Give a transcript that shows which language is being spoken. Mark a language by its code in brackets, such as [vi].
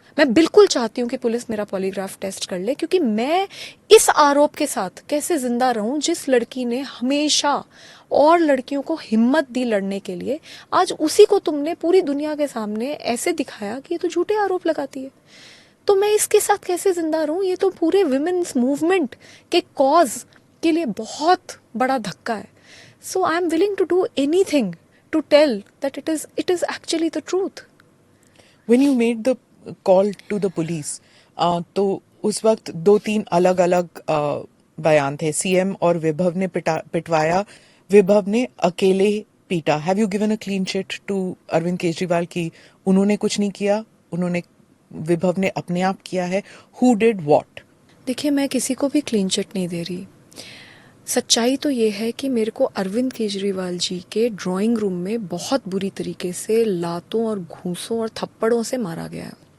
[hi] मैं बिल्कुल चाहती हूँ कि पुलिस मेरा पॉलीग्राफ टेस्ट कर ले, क्योंकि मैं इस आरोप के साथ कैसे जिंदा रहूं जिस लड़की ने हमेशा और लड़कियों को हिम्मत दी लड़ने के लिए, आज उसी को तुमने पूरी दुनिया के सामने ऐसे दिखाया कि ये तो झूठे आरोप लगाती है. तो मैं इसके साथ कैसे जिंदा रहूं? ये तो पूरे विमेन्स मूवमेंट के कॉज के लिए बहुत बड़ा धक्का है. [en] So I am willing to do anything to tell that it is actually the truth. When you made the call to the police, [hi] तो उस वक्त 2-3 अलग अलग बयान थे. सीएम और विभव ने पिटवाया, विभव ने अकेले पीटा. [en] have you given a clean chit to [hi] Arvind Kejriwal की उन्होंने कुछ नहीं किया, उन्होंने, विभव ने अपने आप किया है? [en] Who did what? [hi] देखिए, मैं किसी को भी क्लीन चिट नहीं दे रही. सच्चाई तो ये है कि मेरे को अरविंद केजरीवाल जी के ड्राइंग रूम में बहुत बुरी तरीके से लातों और घूंसों और थप्पड़ों से मारा गया है.